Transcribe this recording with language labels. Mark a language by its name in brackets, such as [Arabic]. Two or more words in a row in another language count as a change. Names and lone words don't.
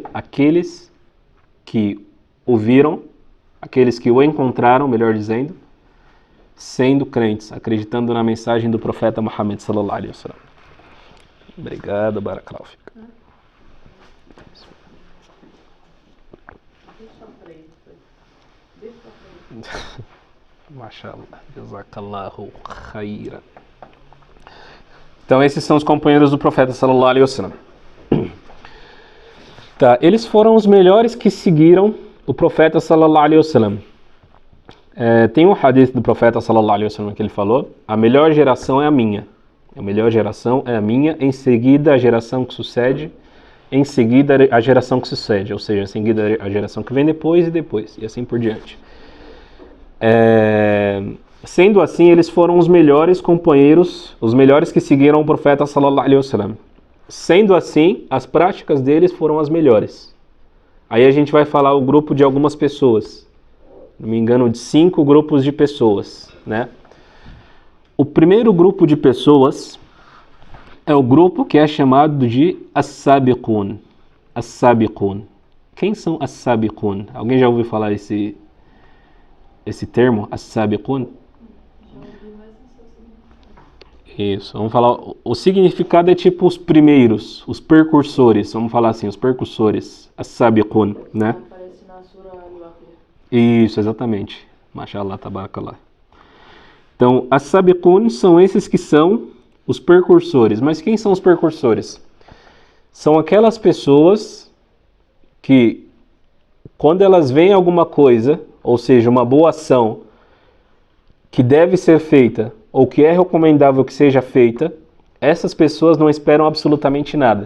[Portuguese] Aqueles que o viram, aqueles que o encontraram, melhor dizendo, sendo crentes, acreditando na mensagem do profeta Muhammad [Arabic] صلى الله عليه وسلم. [Portuguese] Obrigado, [Arabic] بارك الله فيك. ما شاء الله، جزاك الله خيرا. [Portuguese] Então esses são os companheiros do profeta [Arabic] صلى الله عليه وسلم. [Portuguese] Tá, eles foram os melhores que seguiram o profeta [Arabic] صلى الله عليه وسلم. [Portuguese] Tem um hadith do profeta [Arabic] صلى الله عليه وسلم [Portuguese] que ele falou: a melhor geração é a minha. A melhor geração é a minha, em seguida a geração que sucede, em seguida a geração que sucede, ou seja, em seguida a geração que vem depois e assim por diante. Sendo assim, eles foram os melhores companheiros, os melhores que seguiram o profeta [Arabic] صلى الله عليه وسلم. [Portuguese] Sendo assim, as práticas deles foram as melhores. Aí a gente vai falar o grupo de algumas pessoas, não me engano, de 5 grupos de pessoas, né? O primeiro grupo de pessoas é o grupo que é chamado de as-sabiqun. As-sabiqun. Quem são as-sabiqun? Alguém já ouviu falar esse termo, as-sabiqun? Isso, vamos falar, o significado é tipo os primeiros, os precursores, vamos falar assim, os precursores, as-sabiqun, né? Aparece na Sura Al-Waqiah. Isso, exatamente. [Arabic] ما شاء الله، تبارك الله. [Portuguese] Então, as-sabiqun são esses que são os precursores. Mas quem são os precursores? São aquelas pessoas que, quando elas veem alguma coisa, ou seja, uma boa ação que deve ser feita, ou que é recomendável que seja feita, essas pessoas não esperam absolutamente nada.